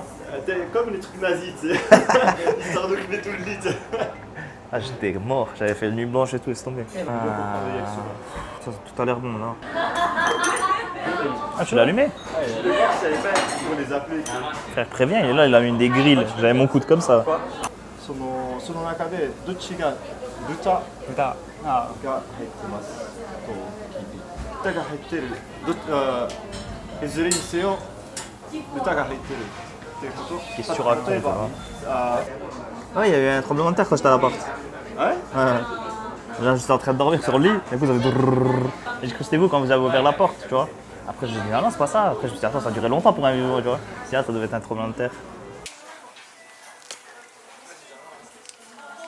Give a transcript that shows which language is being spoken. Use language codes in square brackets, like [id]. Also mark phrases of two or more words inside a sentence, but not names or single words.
[fr] comme les trucs nazis, tu sais. Histoire d'occuper tout le lit, tu sais. Ah, j'étais mort, j'avais fait la nuit blanche et tout, laisse tomber. Ça, tout a l'air bon là. Ah, tu l'as allumé? Le gars, je savais pas pour les appeler. Frère, préviens, il est là, il a mis des grilles. J'avais mon coude comme ça. [ja] その中でどっちが豚が入ってますと聞いて豚が入ってるいずれにせよ豚が入ってるっていうこと [fr] Qu'est-ce que tu racontes là? あ Ouais, il y a eu un tremblement de terre quand j'étais à la porte. ouais Ouais. Là, j'étais en train de dormir sur le lit, et vous avez. Et j'ai cru que c'était vous quand vous avez ouvert la porte, tu vois. Après, j'ai dit, ah non, c'est pas ça. Après, je me suis dit, attends, ça a duré longtemps pour un vivant, tu vois. Si, ah, ça devait être un tremblement de terre.